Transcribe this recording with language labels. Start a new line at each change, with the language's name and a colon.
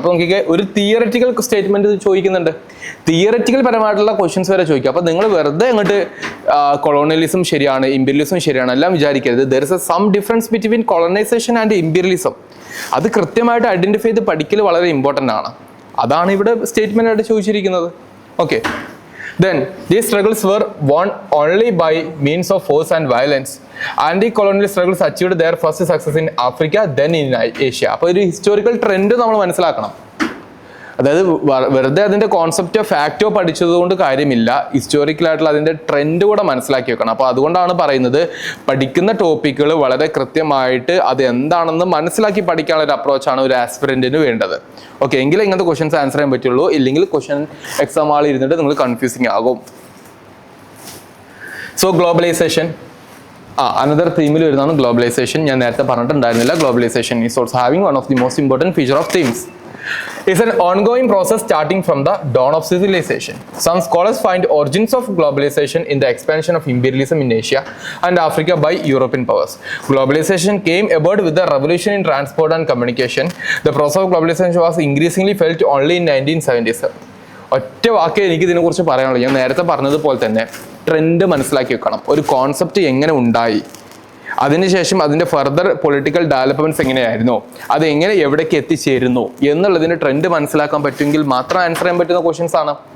Malayalam: അപ്പോൾ നോക്കിക്കേ, ഒരു തിയററ്റിക്കൽ സ്റ്റേറ്റ്മെന്റ് ചോദിക്കുന്നുണ്ട്. തിയററ്റിക്കൽ പരമായിട്ടുള്ള ക്വസ്റ്റ്യൻസ് വരെ ചോദിക്കുക. അപ്പോൾ നിങ്ങൾ വെറുതെ അങ്ങോട്ട് കൊളോണിയലിസം ശരിയാണ്, ഇമ്പീരിയലിസം ശരിയാണ് എല്ലാം വിചാരിക്കരുത്.
English: There is a some difference between colonisation and imperialism.
Malayalam: അത് കൃത്യമായിട്ട് ഐഡന്റിഫൈ ചെയ്ത് പഠിക്കൽ വളരെ ഇമ്പോർട്ടൻ്റ് ആണ്. അതാണ് ഇവിടെ സ്റ്റേറ്റ്മെന്റ് ആയിട്ട് ചോദിച്ചിരിക്കുന്നത്. Okay,
English: Then these struggles were won only by means of force and violence. Anti-colonial struggles achieved their first success in Africa, then in Asia.
Malayalam: അപ്പോൾ ഒരു ഹിസ്റ്റോറിക്കൽ ട്രെൻഡ് നമ്മൾ മനസ്സിലാക്കണം. അതായത് വെറുതെ അതിന്റെ കോൺസെപ്റ്റോ ഫാക്റ്റോ പഠിച്ചതുകൊണ്ട് കാര്യമില്ല, ഹിസ്റ്റോറിക്കലായിട്ടുള്ള അതിന്റെ ട്രെൻഡ് കൂടെ മനസ്സിലാക്കി വെക്കണം. അപ്പോൾ അതുകൊണ്ടാണ് പറയുന്നത് പഠിക്കുന്ന ടോപ്പിക്കുകൾ വളരെ കൃത്യമായിട്ട് അത് എന്താണെന്ന് മനസ്സിലാക്കി പഠിക്കാനുള്ള ഒരു അപ്രോച്ചാണ് ഒരു ആസ്പിറന്റിന് വേണ്ടത്. ഓക്കെ, എങ്കിലും ഇങ്ങനത്തെ ക്വസ്റ്റ്യൻസ് ആൻസർ ചെയ്യാൻ പറ്റുള്ളൂ, ഇല്ലെങ്കിൽ ക്വസ്റ്റ്യൻ എക്സാം ആൾ ഇരുന്നിട്ട് നിങ്ങൾ കൺഫ്യൂസിങ് ആകും. സോ ഗ്ലോബലൈസേഷൻ, അനദർ തീമിൽ വരുന്നതാണ് ഗ്ലോബലൈസേഷൻ. ഞാൻ നേരത്തെ പറഞ്ഞിട്ടുണ്ടായിരുന്നില്ല.
English: Globalisation is also having one of the most important feature of themes. Is an ongoing process starting from the dawn of civilization. Some scholars find origins of globalization in the expansion of imperialism in Asia and Africa by European powers. Globalization came about with the revolution in transport and communication. The process of globalization was increasingly felt only in 1970s.
Malayalam: ഒറ്റ വാക്കേ എനിക്ക് ഇതിനെക്കുറിച്ച് പറയാനുള്ളൂ. ഞാൻ നേരത്തെ പറഞ്ഞതുപോലെ തന്നെ trend മനസ്സിലാക്കി വെക്കണം. ഒരു കോൺസെപ്റ്റ് എങ്ങനെ ഉണ്ടായി, അതിനുശേഷം അതിൻ്റെ ഫർദർ പൊളിറ്റിക്കൽ ഡെവലപ്മെന്റ്സ് എങ്ങനെയായിരുന്നു, അത് എങ്ങനെ എവിടേക്ക് എത്തിച്ചേരുന്നു എന്നുള്ളതിന് ട്രെൻഡ് മനസ്സിലാക്കാൻ പറ്റുമെങ്കിൽ മാത്രം ആൻസർ ചെയ്യാൻ പറ്റുന്ന ക്വസ്റ്റ്യൻസ് ആണ്.